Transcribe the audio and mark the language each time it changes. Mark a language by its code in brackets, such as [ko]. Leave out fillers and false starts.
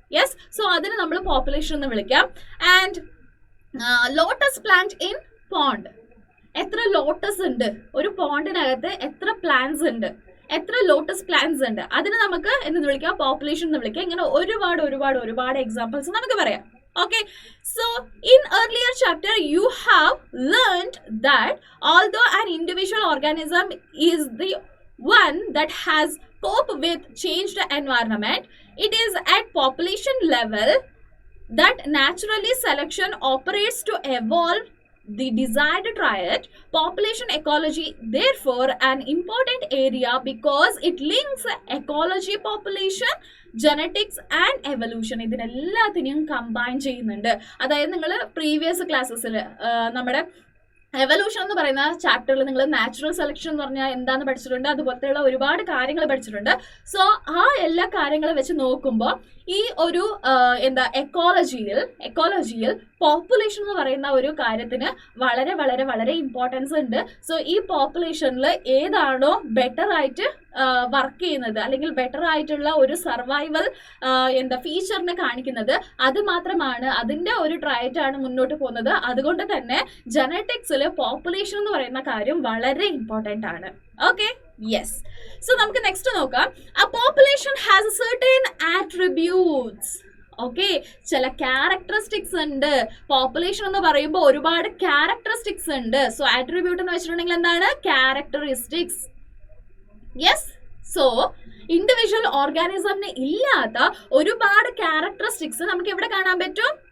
[ml] Yes, so അതിന് നമ്മൾ population എന്ന് വിളിക്കാം. [en] And lotus plant in pond. [ml] എത്ര ലോട്ടസ് ഉണ്ട് ഒരു പോണ്ടിനകത്ത്? എത്ര പ്ലാന്റ്സ് ഉണ്ട്? എത്ര ലോട്ടസ് പ്ലാന്റ്സ് ഉണ്ട്? അതിന് നമുക്ക് എന്തെന്ന് വിളിക്കാം? പോപ്പുലേഷൻ എന്ന് വിളിക്കാം. ഇങ്ങനെ ഒരുപാട് ഒരുപാട് ഒരുപാട് എക്സാമ്പിൾസ് നമുക്ക് പറയാം. [en] Okay, so in earlier chapter you have learned that although an individual organism is the one that has cope with changed environment, it is at population level that naturally selection operates to evolve the desired trait. Population ecology therefore an important area because it links ecology, population, genetics and evolution. [ml] ഇതിനെല്ലാത്തിനെയും combine ചെയ്യുന്നുണ്ട്. അതായത് നിങ്ങൾ previous ക്ലാസ്സസിൽ നമ്മുടെ evolution എന്ന് പറയുന്ന ചാപ്റ്ററിൽ നിങ്ങൾ natural selection എന്ന് പറഞ്ഞാൽ എന്താണെന്ന് പഠിച്ചിട്ടുണ്ട്. അതുപോലത്തെയുള്ള ഒരുപാട് കാര്യങ്ങൾ പഠിച്ചിട്ടുണ്ട്. സോ ആ എല്ലാ കാര്യങ്ങളും വെച്ച് നോക്കുമ്പോൾ ഈ ഒരു എക്കോളജിയിൽ പോപ്പുലേഷൻ എന്ന് പറയുന്ന ഒരു കാര്യത്തിന് വളരെ വളരെ വളരെ ഇമ്പോർട്ടൻസ് ഉണ്ട്. സോ ഈ പോപ്പുലേഷനിൽ ഏതാണോ ബെറ്റർ ആയിട്ട് വർക്ക് ചെയ്യുന്നത് അല്ലെങ്കിൽ ബെറ്റർ ആയിട്ടുള്ള ഒരു സർവൈവൽ ഫീച്ചറിനെ കാണിക്കുന്നത്, അത് മാത്രമാണ് അതിൻ്റെ ഒരു ട്രയറ്റാണ് മുന്നോട്ട് പോകുന്നത്. അതുകൊണ്ട് തന്നെ ജനറ്റിക്സിൽ പോപ്പുലേഷൻ എന്ന് പറയുന്ന കാര്യം വളരെ ഇമ്പോർട്ടൻ്റ് ആണ്. Okay, yes. സോ നമുക്ക് നെക്സ്റ്റ് നോക്കാം. [en] A population has certain attributes. [ml] Okay, ചില ക്യാരക്ടറിസ്റ്റിക്സ് ഉണ്ട്. പോപ്പുലേഷൻ എന്ന് പറയുമ്പോൾ ഒരുപാട് ക്യാരക്ടറിസ്റ്റിക്സ് ഉണ്ട്. സോ ആട്രിബ്യൂട്ട് എന്ന് വെച്ചിട്ടുണ്ടെങ്കിൽ എന്താണ്? ക്യാരക്ടറിസ്റ്റിക്സ്. യെസ്, സോ ഇൻഡിവിജ്വൽ ഓർഗാനിസമിന് ഇല്ലാത്ത ഒരുപാട് ക്യാരക്ടറിസ്റ്റിക്സ് നമുക്ക് എവിടെ കാണാൻ പറ്റും?